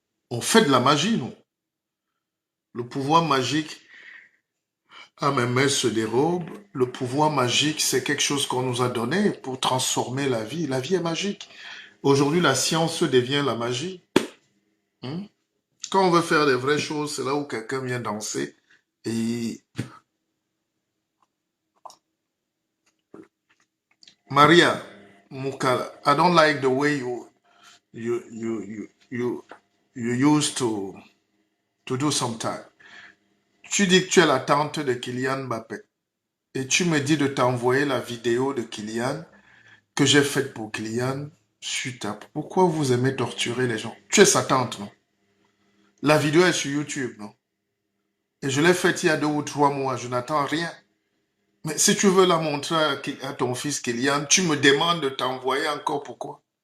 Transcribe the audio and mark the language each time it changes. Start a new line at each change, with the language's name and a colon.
French: On fait de la magie, nous. Le pouvoir magique à mes mains se dérobe. Le pouvoir magique, c'est quelque chose qu'on nous a donné pour transformer la vie. La vie est magique. Aujourd'hui, la science devient la magie. Hmm? Quand on veut faire des vraies choses, c'est là où quelqu'un vient danser.
English: Et Maria Mukala, I don't like the way you you you you, you used to do sometimes.
French: Tu dis que tu es la tante de Kylian Mbappé. Et tu me dis de t'envoyer la vidéo de Kylian que j'ai faite pour Kylian suite à... Pourquoi vous aimez torturer les gens? Tu es sa tante, non? La vidéo est sur YouTube, non? Et je l'ai faite il y a 2 ou 3 mois, je n'attends rien. Mais si tu veux la montrer à ton fils Kylian, tu me demandes de t'envoyer encore pourquoi?